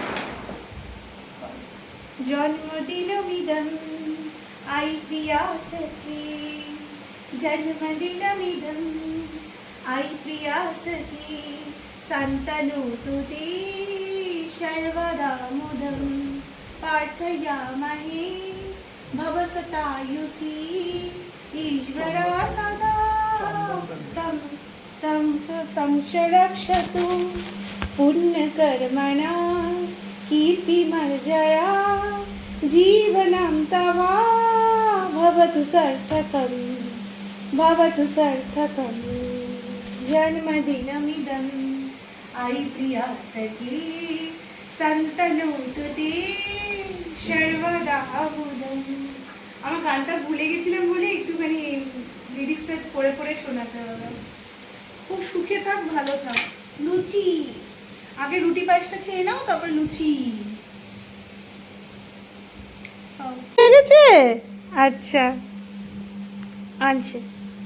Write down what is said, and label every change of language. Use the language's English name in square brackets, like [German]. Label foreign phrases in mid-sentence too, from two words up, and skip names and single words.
[Sanskrit] জন্মদিনমিদম আই প্রিয়া সখী, জন্মদিনমিদম আই প্রিয়া সখী, সন্তনু তে সর্বদা মুদম প্রার্থয়ামহে ভবসতায়ুষী ईश्वरा सदा तं तं तं च रक्षतु पुण्यकर्मणा कीर्तिमर्जया जीवनं तव भवतु सार्थकं जन्मदिनमिदं आई प्रिया सखी सन्तनोतु ते सर्वदा मुदम्। [Bangla] আমার গানটা ভুলে গেছিলাম বলে একটুখানি লিরিক্সটা পড়ে পড়ে শোনাতে হবে। খুব সুখে থাক, ভালো থাক। লুচি আগে, রুটি পায়েসটা খেয়ে নাও, তারপর লুচি। হয়ে গেছে? আচ্ছা, আনছে।